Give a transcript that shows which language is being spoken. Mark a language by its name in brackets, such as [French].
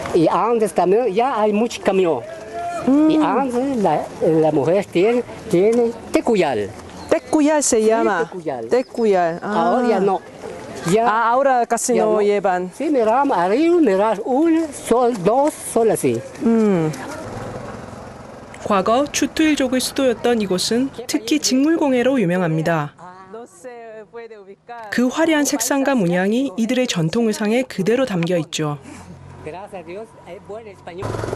[Spanish] Y antes también ya hay mucho camión. Y antes la mujer tiene tecuyal. Tecuyal se llama. Tecuyal. Tecuyal. Ahora ya no. Ya, Ah, ahora casi ya no llevan. Sí, miramos arriba, miramos uno, dos, solo así. [Korean] 과거 추투일족의 수도였던 이곳은 특히 직물공예로 유명합니다. 그 화려한 색상과 문양이 이들의 전통 의상에 그대로 담겨 있죠. [Spanish] Gracias a Dios, es buen español.